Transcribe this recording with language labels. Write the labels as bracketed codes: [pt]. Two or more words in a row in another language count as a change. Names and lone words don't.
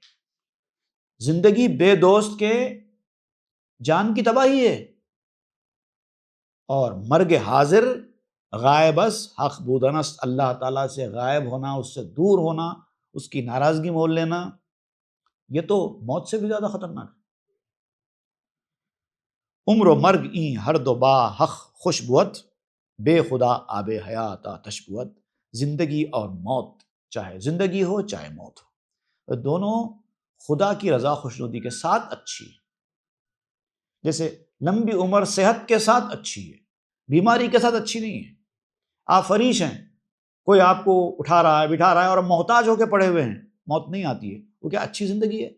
[ur] زندگی بے دوست کے جان کی تباہی ہے، اور [fa] مرگ حاضر غائبس حق بودنست، [ur] اللہ تعالیٰ سے غائب ہونا، اس سے دور ہونا، اس کی ناراضگی مول لینا، یہ تو موت سے بھی زیادہ خطرناک ہے۔ [fa] عمر و مرگ این ہر دو با حق خوش بود، بے خدا آب حیات آتش بود۔ [ur] زندگی اور موت، چاہے زندگی ہو چاہے موت ہو، دونوں خدا کی رضا خوشنودی کے ساتھ اچھی ہے۔ جیسے لمبی عمر صحت کے ساتھ اچھی ہے، بیماری کے ساتھ اچھی نہیں ہے۔ آپ فریش ہیں، کوئی آپ کو اٹھا رہا ہے بٹھا رہا ہے اور محتاج ہو کے پڑے ہوئے ہیں، موت نہیں آتی ہے، وہ کیا اچھی زندگی ہے؟